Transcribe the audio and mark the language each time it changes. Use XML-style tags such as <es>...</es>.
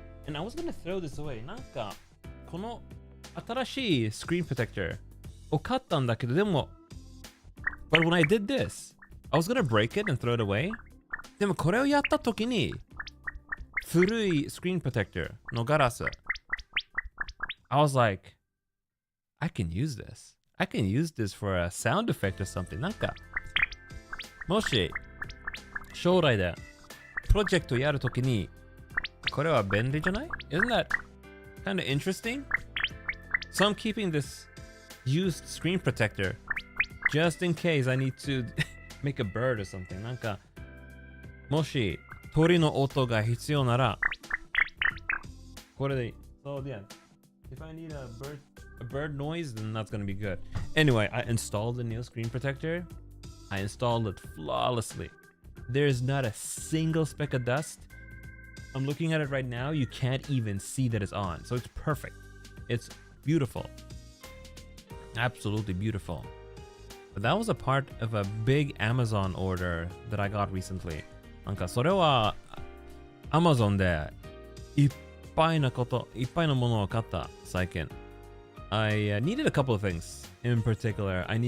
<en>And I was gonna throw this away.</en> <ja>なんかこの新しい screen protector を買ったんだけど、でも</ja> <en>but when I did this, I was gonna break it and throw it away.</en> <ja>でもこれをやった時に古い screen protector のガラス</ja> <en>I was like, I can use this. I can use this for a sound effect or something.</en> <ja>なんかもし将来でプロジェクトやるときにこれは便利じゃない?</ja> <en>Isn't that kind of interesting? So I'm keeping this used screen protector just in case I need to make a bird or something.</en> <ja>なんかもし鳥の音が必要ならこれでいい.</ja> <en>So yeah, if I need a bird noise, then that's gonna be good. Anyway, I installed the new screen protector I installed it flawlessly. There's not a single speck of dust. I'm looking at it right now. You can't even see that it's on. So it's perfect. It's beautiful. Absolutely beautiful. But that was a part of a big Amazon order that I got recently.</en> <ja>なんかそれは Amazon でいっぱいなものを買った最近。</ja> <en>I needed a couple of things in particular.</en>